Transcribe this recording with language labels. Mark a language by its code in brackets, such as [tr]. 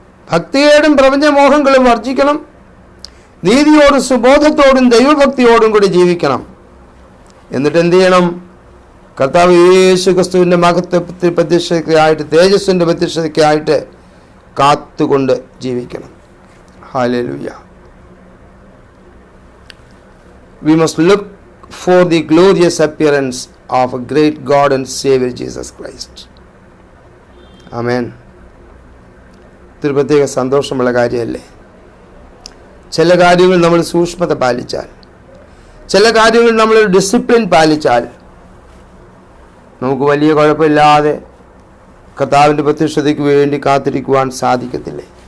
[ml] ഭക്തിയോടും പ്രപഞ്ചമോഹങ്ങളും വർജിക്കണം, നീതിയോടും സുബോധത്തോടും ദൈവഭക്തിയോടും കൂടി ജീവിക്കണം. എന്നിട്ട് എന്ത് ചെയ്യണം? കർത്താവ് യേശു ക്രിസ്തുവിൻ്റെ മഹത്വ പ്രത്യക്ഷതയ്ക്കായിട്ട്, തേജസ്സിൻ്റെ പ്രത്യക്ഷതയ്ക്കായിട്ട് കാത്തുകൊണ്ട് ജീവിക്കണം. Hallelujah. [en] We must look for the glorious appearance of a great God and Savior Jesus Christ. [ml] Amen. ഇതൊരു പ്രത്യേക സന്തോഷമുള്ള കാര്യമല്ലേ? ചില കാര്യങ്ങൾ നമ്മൾ സൂക്ഷ്മത പാലിച്ചാൽ, ചില കാര്യങ്ങൾ നമ്മൾ ഡിസിപ്ലിൻ പാലിച്ചാൽ നമുക്ക് വലിയ കുഴപ്പമില്ലാതെ കർത്താവിൻ്റെ പ്രത്യക്ഷതയ്ക്ക് വേണ്ടി കാത്തിരിക്കുവാൻ സാധിക്കത്തില്ലേ?